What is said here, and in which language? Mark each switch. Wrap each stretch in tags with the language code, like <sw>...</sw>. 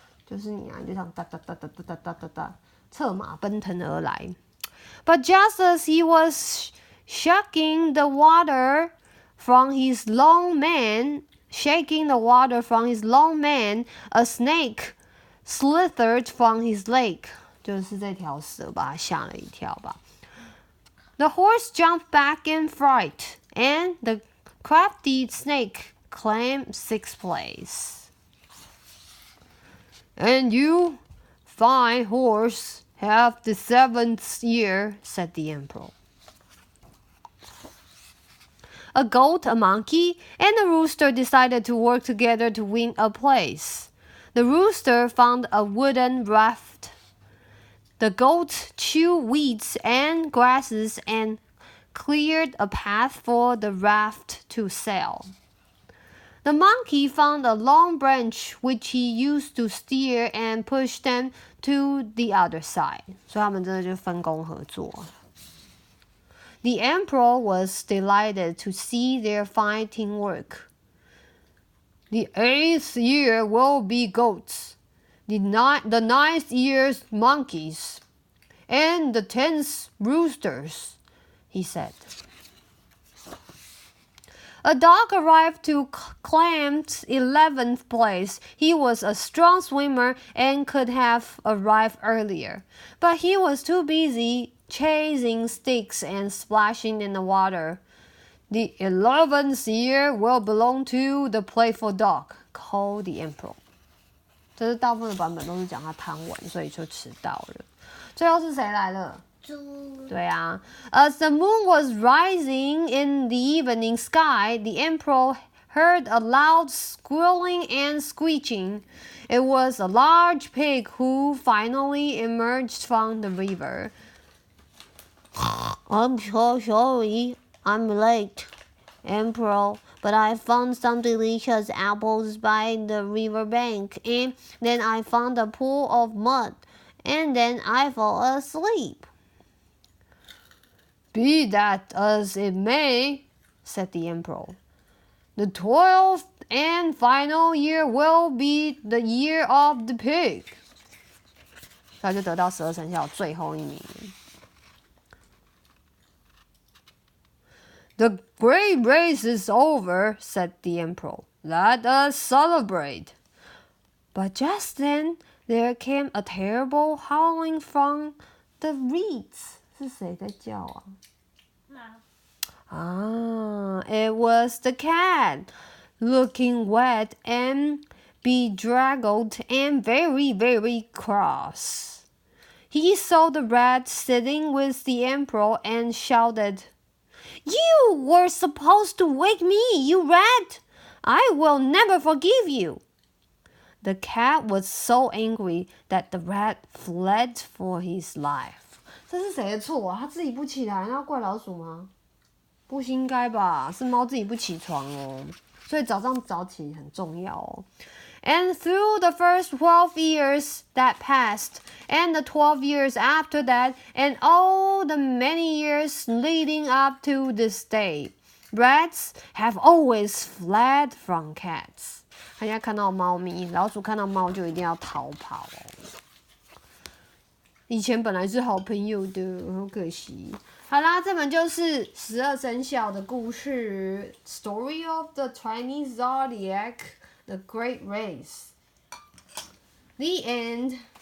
<zh>就是你啊，就像哒哒哒哒哒哒哒哒哒，策马奔腾而来。</zh> <en>But just as he was shaking the water from his long mane, a snake slithered from his leg.</en> <zh>就是这条蛇把他吓了一跳吧。</zh> <en>The horse jumped back in fright, and the crafty snake claimed 6th place. And you, fine horse, have the 7th year, said the emperor. A goat, a monkey, and a rooster decided to work together to win a place. The rooster found a wooden raft. The goat chewed weeds and grasses and cleared a path for the raft to sail.The monkey found a long branch which he used to steer and push them to the other side.</en> <zh>所以他们真的就分工合作。</zh> <en>The emperor was delighted to see their fine teamwork. The 8th year will be goats, the 9th year's monkeys, and the 10th roosters, he said.A dog arrived to claim 11th place. He was a strong swimmer and could have arrived earlier, but he was too busy chasing sticks and splashing in the water. The 11th year will belong to the playful dog, called the emperor.</en> <zh>这是大部分的版本都是讲他贪玩，所以就迟到了。最后是谁来了？对啊</zh> <en>As the moon was rising in the evening sky, the emperor heard a loud squealing and screeching. It was a large pig who finally emerged from the river. I'm so sorry, I'm late, Emperor, but I found some delicious apples by the river bank, and then I found a pool of mud, and then I fell asleep.Be that as it may, said the emperor, the 12th and final year will be the year of the pig.</en> <zh>他就得到12生肖最后一名。</zh> <en>The great race is over, said the emperor. Let us celebrate. But just then, there came a terrible howling from the reeds.</en> <zh>是谁在叫啊？</zh> <en>It was the cat, looking wet and bedraggled and very, very cross. He saw the rat sitting with the emperor and shouted, "You were supposed to wake me, you rat! I will never forgive you!" The cat was so angry that the rat fled for his life.</en> <zh>这是谁的错啊？他自己不起来，那要怪老鼠吗？不应该吧？是猫自己不起床哦，所以早上早起很重要哦。</zh> <en>And through the first 12 years that passed, and the 12 years after that, and all the many years leading up to this day, rats have always fled from cats.</en> <zh>大家看到猫咪，老鼠看到猫就一定要逃跑哦。以前本来是好朋友的，好可惜。好啦，这本就是12生肖的故事 ，</zh> <en>Story of the Chinese Zodiac, the Great Race. The end.</en>